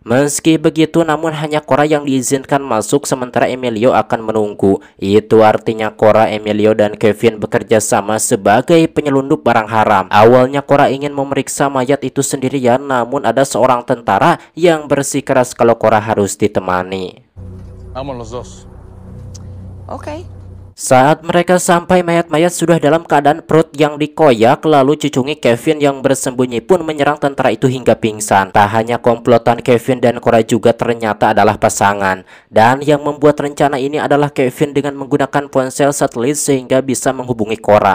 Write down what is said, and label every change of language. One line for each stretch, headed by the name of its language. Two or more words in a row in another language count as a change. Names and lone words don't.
Indonesian: Meski begitu, namun hanya Cora yang diizinkan masuk sementara Emilio akan menunggu. Itu artinya Cora, Emilio, dan Kevin bekerja sama sebagai penyelundup barang haram. Awalnya Cora ingin memeriksa mayat itu sendirian, namun ada seorang tentara yang bersikeras kalau Cora harus ditemani.
Spanish: Vamos los dos.
Indonesian: Okay. Saat mereka sampai, mayat-mayat sudah dalam keadaan perut yang dikoyak. Lalu Cucungik Kevin yang bersembunyi pun menyerang tentara itu hingga pingsan. Tak hanya komplotan Kevin dan Cora juga ternyata adalah pasangan. Dan yang membuat rencana ini adalah Kevin dengan menggunakan ponsel satelit sehingga bisa menghubungi Cora.